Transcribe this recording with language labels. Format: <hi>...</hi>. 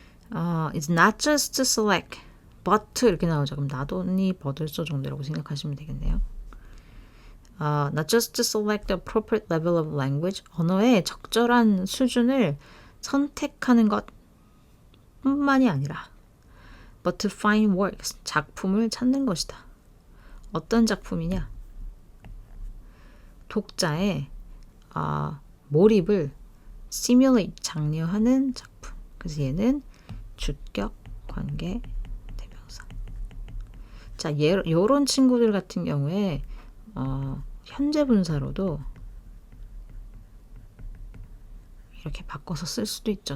<en>It's not just to select, but</en> <ko>이렇게 나오죠. 그럼 나도니 버들소 정도라고 생각하시면 되겠네요.</ko> <en>Not just to select the appropriate level of language,</en> <ko>언어의 적절한 수준을 선택하는 것 뿐만이 아니라</ko> <en>but to find works,</en> <ko>작품을 찾는 것이다. 어떤 작품이냐? 독자의 몰입을 simulate, 장려하는 작품. 그래서 얘는 주격 관계 대명사. 자, 요런 친구들 같은 경우에 현재 분사로도 이렇게 바꿔서 쓸 수도 있죠.</ko>